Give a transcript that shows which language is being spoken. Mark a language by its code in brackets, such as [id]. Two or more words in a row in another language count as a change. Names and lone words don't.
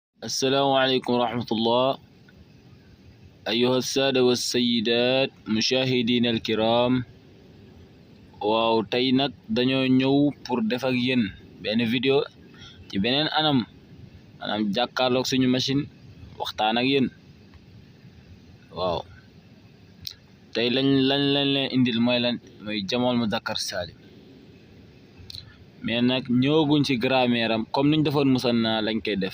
[ar] السلام عليكم ورحمة الله. أيها السادة والسيدات مشاهدين الكرام. [wo] waaw tey nag dañoo ñëw pour def ak yéen benn vidéo ci beneen anam maanaam jàkkaarloog suñu machine waxtaan ak yéen. waaw tey lañ leen indil mooy jamool muzakkar salim, mais nag ñëwaguñ ci grammaire am comme niñ defoon musanna lañ koy def.